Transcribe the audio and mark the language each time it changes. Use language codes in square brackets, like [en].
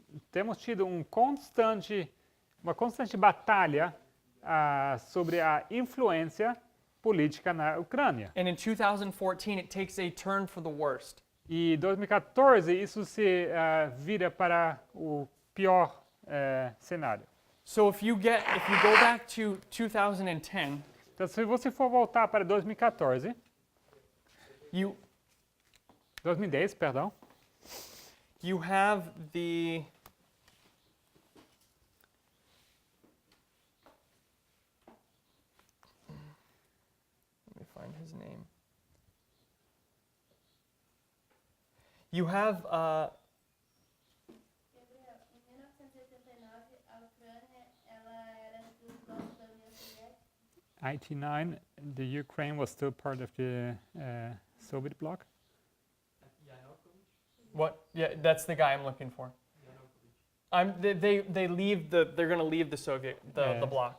[pt] temos tido uma constante batalha sobre a influência política na Ucrânia. [en] And in 2014, it takes a turn for the worst. [pt] E 2014 isso se vira para o pior cenário. [en] So if you go back to 2010, [pt] Então, se você for voltar para 2014, 2010, perdão, [en] you have the let me find his name. You have [pt] Gabriel, em 1989, a Ucrânia ela era do bloco da União Soviética. [en] 89, the Ukraine was still part of the Soviet bloc. what? Yeah, that's the guy I'm looking for. They're going to leave the Soviet the bloc.